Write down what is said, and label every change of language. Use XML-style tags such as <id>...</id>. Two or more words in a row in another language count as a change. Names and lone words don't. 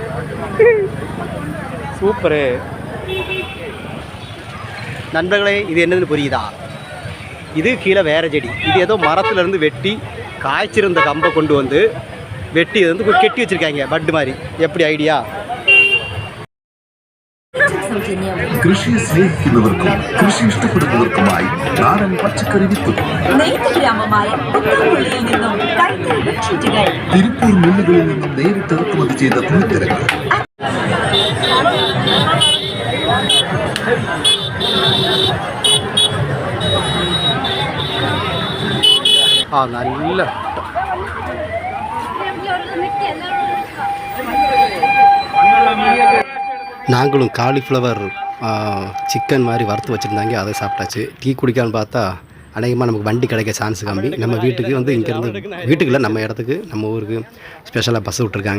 <ta>சூப்பரு. நண்பர்களே, இது என்னதுன்னு புரியுதா? இது கீழே வேற செடி. இது ஏதோ மரத்துலேருந்து வெட்டி காய்ச்சிருந்த கம்பை கொண்டு வந்து வெட்டி இது வந்து கெட்டி வச்சுருக்காங்க பட்டு மாதிரி. எப்படி ஐடியா?</ta> <ml>കൃഷിയെ സ്നേഹിക്കുന്നവർക്കും കൃഷി ഇഷ്ടപ്പെടുന്നവർക്കുമായി നാടൻ പച്ചക്കറി വിത്തുകൾ, തിരുപ്പൂർ മില്ലുകളിൽ നിന്നും നേരിട്ട് ഇറക്കുമതി ചെയ്ത തുണിത്തരങ്ങൾ,</ml> <ta>നല്ല நாங்களும் காலிஃப்ளவர் சிக்கன் மாதிரி வறுத்து வச்சுருந்தாங்க, அதை சாப்பிட்டாச்சு. டீ குடிக்கான்னு பார்த்தா அநேகமாக நமக்கு வண்டி கிடைக்க சான்ஸ் கம்மி. நம்ம வீட்டுக்கு வந்து இங்கேருந்து வீட்டுக்கு இல்லை, நம்ம இடத்துக்கு நம்ம ஊருக்கு</ta> <en>specially bus</en> <ta>விட்ருக்காங்க.</ta>